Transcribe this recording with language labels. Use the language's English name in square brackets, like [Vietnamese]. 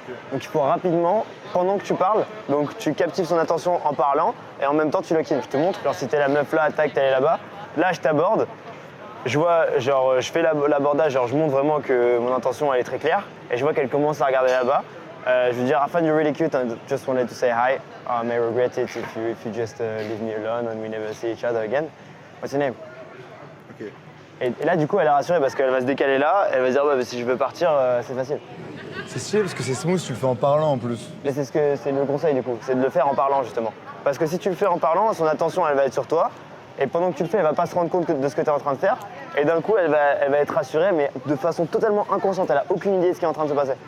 [French] Donc il faut rapidement, pendant que tu parles, donc tu captives son attention en parlant et en même temps tu lock-in. Je te montre, genre si t'es la meuf là, tac, t'es allée là-bas, là je t'aborde, je vois, genre je fais l'abordage, genre je montre vraiment que mon intention elle est très claire et je vois qu'elle commence à regarder là-bas. Je lui dis, [English] I find you really cute and just wanted to say hi. I may regret it if you just leave me alone and we never see each other again. What's your name? [French] Ok. Et là du coup elle est rassurée parce qu'elle va se décaler là, elle va se dire ouais, bah, si je veux partir c'est facile. C'est stylé parce que c'est smooth, tu le fais en parlant en plus. Mais c'est le conseil du coup, c'est de le faire en parlant justement. Parce que si tu le fais en parlant, son attention elle va être sur toi et pendant que tu le fais, elle va pas se rendre compte de ce que tu es en train de faire et d'un coup elle va être rassurée mais de façon totalement inconsciente, elle a aucune idée de ce qui est en train de se passer.